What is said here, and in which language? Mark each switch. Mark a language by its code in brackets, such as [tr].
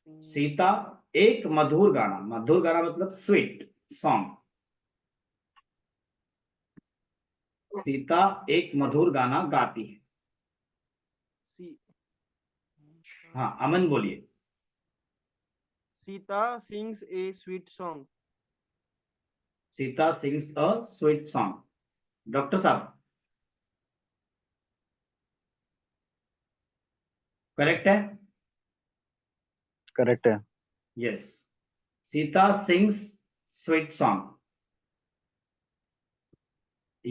[hi] सीता एक मधुर गाना, मधुर गाना मतलब [en] Sweet song. [hi] सीता एक मधुर गाना गाती है। हाँ अमन बोलिए। [en] Sita sings a sweet song. Sita sings a sweet song. [hi] Doctor साहब करेक्ट है? करेक्ट है। [en] Yes, Sita sings sweet song.